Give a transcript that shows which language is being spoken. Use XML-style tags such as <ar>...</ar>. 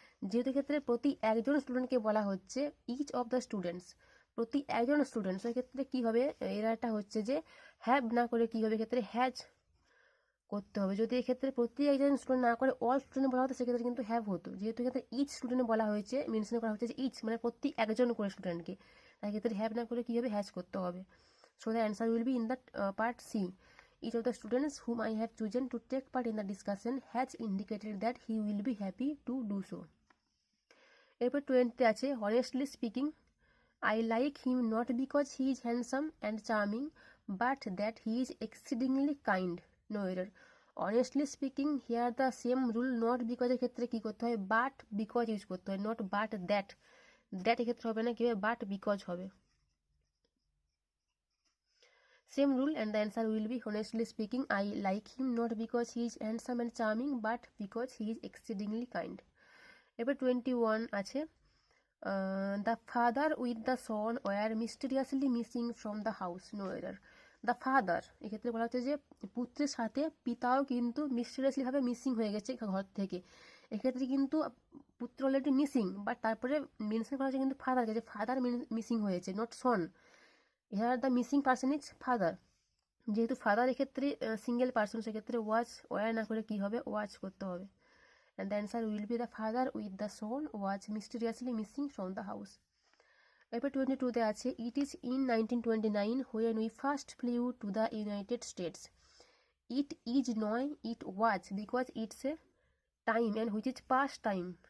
<bn>যেহেতু ক্ষেত্রে প্রতি একজন স্টুডেন্টকে বলা হচ্ছে</bn> <en>each of the students,</en> <bn>প্রতি একজন স্টুডেন্ট, সেক্ষেত্রে কী হবে, এরাটা হচ্ছে যে হ্যাভ না করে কী হবে, ক্ষেত্রে হ্যাজ করতে হবে। যদি এক্ষেত্রে প্রতি একজন স্টুডেন্ট না করে অল স্টুডেন্ট বলা হতো, সেক্ষেত্রে কিন্তু হ্যাভ হতো। যেহেতু এক্ষেত্রে ইচ স্টুডেন্ট বলা হয়েছে, মেনশন করা হচ্ছে যে ইচ মানে প্রতি একজন করে স্টুডেন্টকে, তাই ক্ষেত্রে হ্যাভ না করে কী হবে, হ্যাজ করতে হবে।</bn> <en>So the answer will be in the part C, each of the students whom I have chosen to take part in the discussion has indicated that he will be happy to do so.</en> <bn>এরপর 20 আছে,</bn> <en>honestly speaking I like him not because he is handsome and charming but that he is exceedingly kind, no error. Honestly speaking, here the same rule, not because</en> <bn>এর ক্ষেত্রে কি করতে হয়,</bn> <en>but because</en> <bn>use করতে হয়,</bn> <en>not but that, that</en> <bn>এক্ষেত্রে হবে না, কি হবে,</bn> <en>but because হবে। Same rule, and the answer will be honestly speaking I like him not because he is handsome and charming but because he is exceedingly kind.</en> <bn>এবার 21 আছে,</bn> <en>the father with the son were mysteriously missing from the house, no error. The father</en> <bn>এক্ষেত্রে বলা হচ্ছে যে পুত্রের সাথে পিতাও কিন্তু মিস্টেরিয়াসলি ভাবে মিসিং হয়ে গেছে ঘর থেকে। এক্ষেত্রে কিন্তু পুত্র অলরেডি মিসিং, বাট তারপরে মেনশন করা হচ্ছে কিন্তু ফাদারকে, যে ফাদার মিসিং হয়েছে, not Son.</bn> <en>Here the missing person is father.</en> <bn>যেহেতু ফাদার এক্ষেত্রে সিঙ্গেল পার্সন, সেক্ষেত্রে ওয়ার না করে কি হবে, ওয়াচ করতে হবে।</bn> <en>And the answer will be the father with the son was mysteriously missing from the house.</en> <bn>এরপর 22-তে আছে,</bn> <en>it is in 1929 when we first flew to the United States. It is নয়, it was, because it's a time and which is past time.</en>